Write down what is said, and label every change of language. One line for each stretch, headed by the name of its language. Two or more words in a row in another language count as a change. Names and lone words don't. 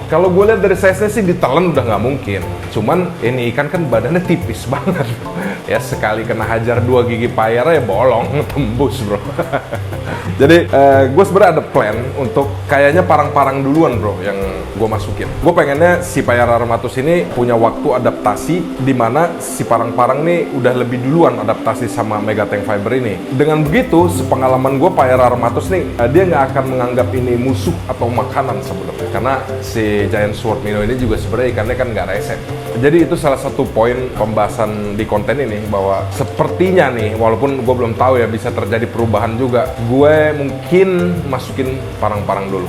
Indonesian: Kalau gue lihat dari size-nya sih ditelan udah nggak mungkin. Cuman ini ikan kan badannya tipis banget. Ya sekali kena hajar 2 gigi payara ya bolong, tembus bro. Jadi gue sebenarnya ada plan untuk kayaknya parang-parang duluan bro yang gue masukin. Gue pengennya si Payara Armatus ini punya waktu adaptasi di mana si parang-parang nih udah lebih duluan adaptasi sama Mega Tank Fiber ini. Dengan begitu, sepengalaman gue Payara Armatus nih dia nggak akan menganggap ini musuh atau makanan sebenarnya. Karena si
English: Giant Sword Minnow
Indonesian: ini juga sebenarnya ikannya kan nggak rese. Jadi itu salah satu poin pembahasan di konten ini, bahwa sepertinya nih, walaupun gue belum tahu ya, bisa terjadi perubahan juga, gue mungkin masukin parang-parang dulu.